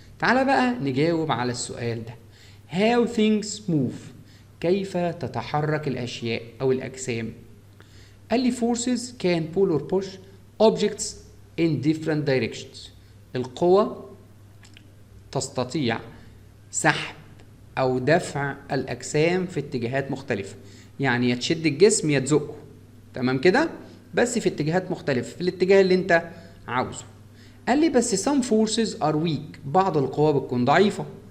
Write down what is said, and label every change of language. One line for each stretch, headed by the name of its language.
Arabic: تعالى بقى نجاوب على السؤال ده.
English: how things move،
Arabic: كيف تتحرك الأشياء أو الأجسام؟ قال لي
English: forces can pull or push objects in different directions.
Arabic: القوة تستطيع سحب أو دفع الأجسام في اتجاهات مختلفة، يعني يا تشد الجسم يا تزقه، تمام كده؟ بس في اتجاهات مختلفة في الاتجاه اللي انت عاوزه. قال لي بس
English: some forces are weak،
Arabic: بعض القوى بتكون ضعيفة.